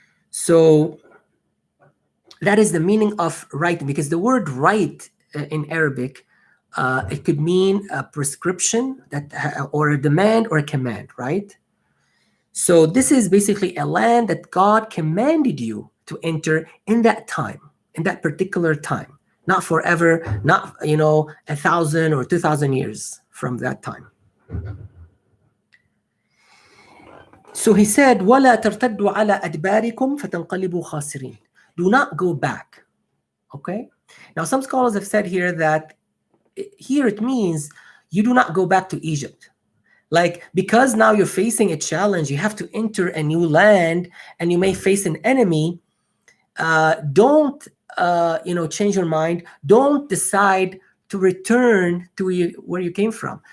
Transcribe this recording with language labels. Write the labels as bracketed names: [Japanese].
[English] So that is the meaning of right, because the word right in Arabic, it could mean a prescription that, or a demand or a command, right? So this is basically a land that God commanded you to enter in that time, in that particular time, not forever, not 1,000 or 2,000 years from that time. So he said, [Arabic] وَلَا تَرْتَدُّوا عَلَى أَدْبَارِكُمْ فَتَنْقَلِبُوا خَاسِرِينَ. [English] Do not go back. Okay? Now, some scholars have said here that here it means you do not go back to Egypt. Like, because now you're facing a challenge, you have to enter a new land and you may face an enemy. Don't change your mind. Don't decide to return to where you came from.